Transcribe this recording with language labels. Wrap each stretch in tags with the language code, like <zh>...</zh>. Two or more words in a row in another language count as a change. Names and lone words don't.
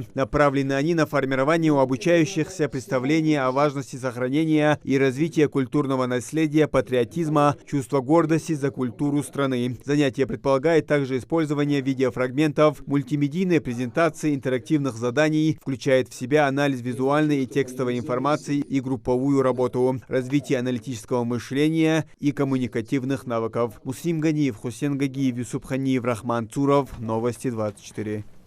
<ru>Направлены они на формирование у обучающихся представления о важности сохранения и развития культурного наследия, патриотизма, чувства гордости за культуру страны. Занятие предполагает также использование видеофрагментов, мультимедийной презентации, интерактивных заданий, включает в себя анализ визуальной и текстовой информации и групповую работу, развитие аналитического мышления и коммуникативных навыков. Муслим Ганиев, Хусен Гагиев, Юсуп Ханиев, Рахман Цуров. Новости 24.</ru>